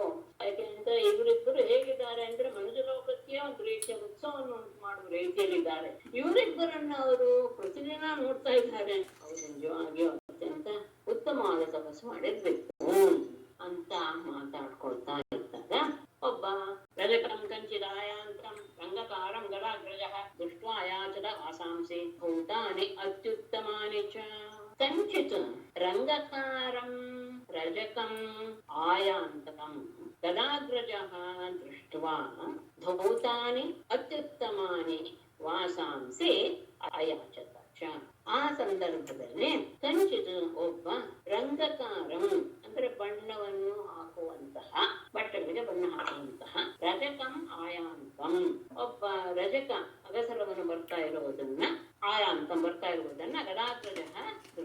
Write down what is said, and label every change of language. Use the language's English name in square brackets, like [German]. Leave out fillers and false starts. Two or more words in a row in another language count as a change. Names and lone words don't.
[Kannada] ಯಾಕೆಂದ್ರೆ ಇವರಿಬ್ಬರು ಹೇಗಿದ್ದಾರೆ ಅಂದ್ರೆ ಮನುಷ್ಯ ಲೋಕಕ್ಕೆ ಒಂದು ರೀತಿಯ ಉತ್ಸವವನ್ನು ಉಂಟು ಮಾಡುವ ರೀತಿಯಲ್ಲಿದ್ದಾರೆ. ಇವರಿಬ್ಬರನ್ನ ಅವರು ಪ್ರತಿದಿನ ನೋಡ್ತಾ ಇದ್ದಾರೆ. ಅವರು ನಿಜವಾಗಿಯೂ ಅತ್ಯಂತ ಉತ್ತಮವಾದ ತಪಸ್ಸು ಮಾಡಿರ್ಬೇಕು ಅಂತ ಮಾತಾಡ್ಕೊಳ್ತಾ ಇದ್ದಾಗ ಒಬ್ಬ [Sanskrit] ರಜಕಂ ಕಂಚಿದಾಯಾಂತಂ ರಂಗಕಾರಂ ಗದಾಗ್ರಜಃ ದೃಷ್ಟ್ವಾ ಯಾಚದ ಆಸಾಂಸಿ ಭೂತಾನಿ ಅತ್ಯುತ್ತಮಾನಿ ಚ. ಕಂಚಿತ್ ರಂಗಕಾರಂ ರಜಕಂ ಆಯಾಂತಕಂ ಗದಾಗ್ರಜಃ ದೃಷ್ಟ್ವಾ ಭೂತಾನಿ ಅತ್ಯುತ್ತಮಾನಿ ವಾಸಾಂಸಿ ಅಯಾಚತ. [Kannada] ಆ ಸಂದರ್ಭದಲ್ಲಿ ಕಂಚಿತ್ ಒಬ್ಬ ರಂಗಕಾರಂ ಅಂದ್ರೆ ಬಣ್ಣವನ್ನು ಹಾಕುವಂತಹ ಬಟ್ಟೆಗಳಿಗೆ ಬಣ್ಣ ಹಾಕುವಂತಹ [Sanskrit] ರಜಕಂ ಆಯಾಂತಂ [Kannada] ಒಬ್ಬ ರಜಕ ಅಗಸರವನ್ನು ಬರ್ತಾ ಇರುವುದನ್ನ ಆಯಾಂತಂ ಬರ್ತಾ ಇರುವುದನ್ನ [Sanskrit] ಗದಾಗ್ರಜ ದೃಷ್ಟ